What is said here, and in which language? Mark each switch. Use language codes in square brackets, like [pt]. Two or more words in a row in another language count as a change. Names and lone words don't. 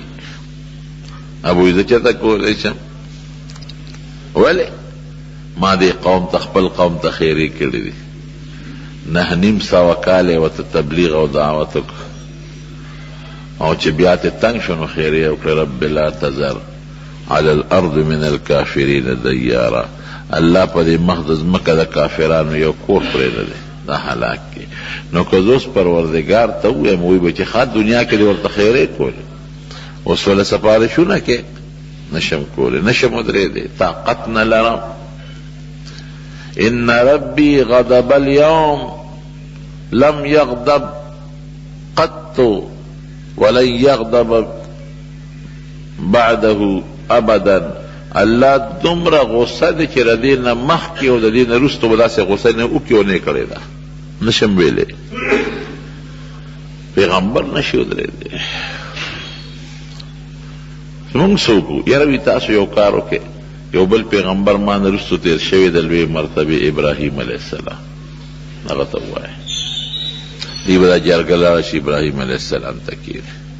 [ps] ابوی زه چېرته کولی شم؟ ولې ما دې قوم ته خپل قوم ته خیرې کړي دي، 9.5 سوه کاله یې ورته تبلیغ او دعوت وکړه او چې بیا ته تنګ شو نو خیرې یې وکړه. [ar] رب لا تذر على الارض من الكافرین دیارا، [ps] الله په دې مخ د ځمکه د کافرانو یو کور پرېږدی دا هلاک کړي. نو که زه اوس پروردګار ته ووایم وایي به چې ښه دنیا کې دې ورته خیرې کولې، اوس وله سفارشونه کې نشم کولی، نشم ودرېدی، طاقت نه لرم. [ar] ان ربی غضب اليوم لم یغضب قط ولن یغضب بعده ابدا. [ps] الله دومره غصه دی چې د دې نه مخکې او د دې نه وروسته به داسې غصه نه وکړي او نه کړې ده، نشم ویلی. پیغمبر نشي ودرېدی. موږ څه وکړو؟ یاره وي تاسو یو کار وکړئ، یو بل پیغمبر ما نه وروسته تېر شوی د لوی مرتبې ابراهیم [ar] علیه السلام، [ps] هغه ته ووایه دی به دا جرګه لاړه شي ابراهیم [ar] علیه السلام [ps] ته کښېني.